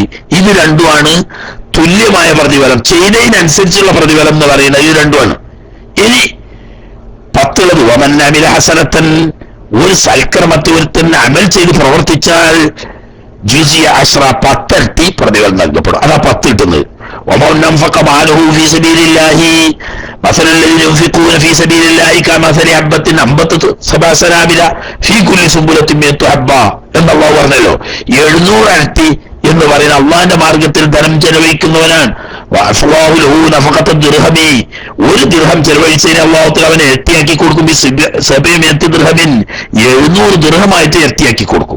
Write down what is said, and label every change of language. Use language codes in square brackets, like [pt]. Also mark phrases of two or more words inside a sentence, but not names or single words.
[ml] ഇത് രണ്ടുമാണ് തുല്യമായ പ്രതിഫലം, ചെയ്തതിനനുസരിച്ചുള്ള പ്രതിഫലം എന്ന് പറയുന്നത് ഇത് രണ്ടുമാണ്. ഇനി 10 [ar] ومن عمل حسنة, [ml] ഒരു സൽക്രമത്തെ ഒരുത്തൻ അമൽ ചെയ്ത് പ്രവർത്തിച്ചാൽ [ar] جزي عشرا, [ml] 10 ഇരട്ടി പ്രതിഫലം നൽകപ്പെടും. അതാ 10 കിട്ടുന്നത്. [ar] ومن أنفق ماله في سبيل الله مثل الذين ينفقون في سبيل الله كمثل حبة أنبتت 7 سنابل في كل سنبلة 100 حبة [ml] എന്ന് അള്ളാഹു പറഞ്ഞല്ലോ. 700 ഇരട്ടി എന്ന് പറയുന്ന അള്ളാഹിന്റെ മാർഗത്തിൽ ധനം ചെലവഴിക്കുന്നവനാണ്. ഒരു ദിർഹം ചെലവഴിച്ചതിന് അള്ളാഹുത്തിൽ അവനെ ഇരട്ടിയാക്കി കൊടുക്കും. 700 ദിർഹമായിട്ട് ഇരട്ടിയാക്കി കൊടുക്കും.